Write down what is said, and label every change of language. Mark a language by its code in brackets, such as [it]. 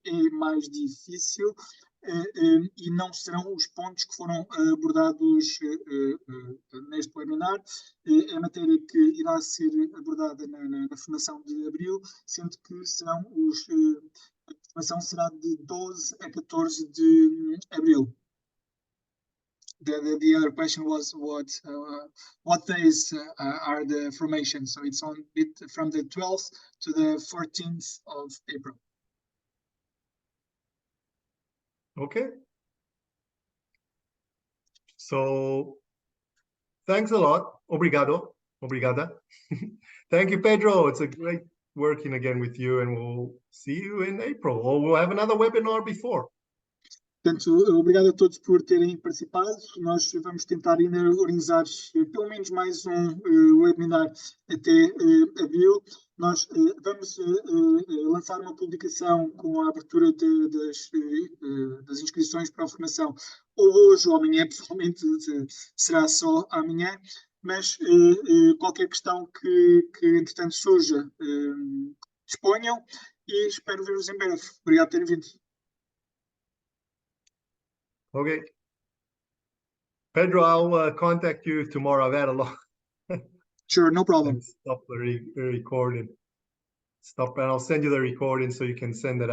[pt] É mais difícil e não serão os pontos que foram abordados neste webinar. É a matéria que irá ser abordada na formação de abril, sendo que serão a formação será de 12 a 14 de abril. [en] The other question was what days are the formations? So it's on it from the 12th to the 14th of April. Okay. So thanks a lot. [pt] Obrigado. Obrigada. [en] Thank you, Pedro. It's a great working again with you, and we'll see you in April, or we'll have another webinar before. [pt] Portanto, obrigado a todos por terem participado. Nós vamos tentar ainda organizar pelo menos mais um webinar até abril. Nós vamos lançar uma publicação com a abertura das inscrições para a formação, ou hoje ou amanhã, pessoalmente será só amanhã, mas qualquer questão que entretanto surja, disponham e espero ver-vos em breve. Obrigado por terem vindo. [en] Okay. Pedro, I'll contact you tomorrow. I've had a lot. Sure, no problem. Stop the recording. Stop, and I'll send you the recording so you can send it out.